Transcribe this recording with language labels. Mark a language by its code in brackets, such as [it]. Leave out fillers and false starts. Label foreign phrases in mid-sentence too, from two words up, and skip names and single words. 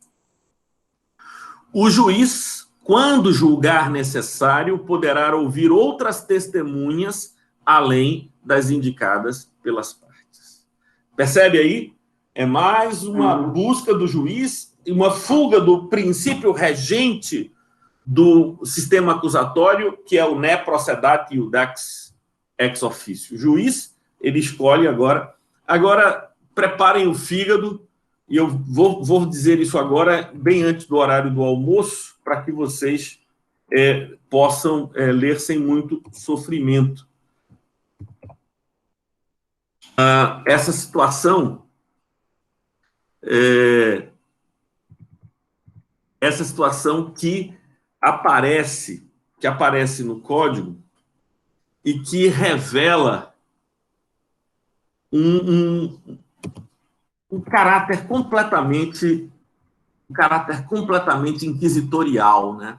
[pt] O juiz, quando julgar necessário, poderá ouvir outras testemunhas além das indicadas pelas partes. Percebe aí? É mais uma busca do juiz e uma fuga do princípio regente do sistema acusatório, que é o [la] ne procedati iudax ex officio. [pt] O juiz, ele escolhe agora. Agora, preparem o fígado, e eu vou dizer isso agora, bem antes do horário do almoço, para que vocês possam ler sem muito sofrimento. Essa situação que aparece no código e que revela um caráter completamente inquisitorial, né?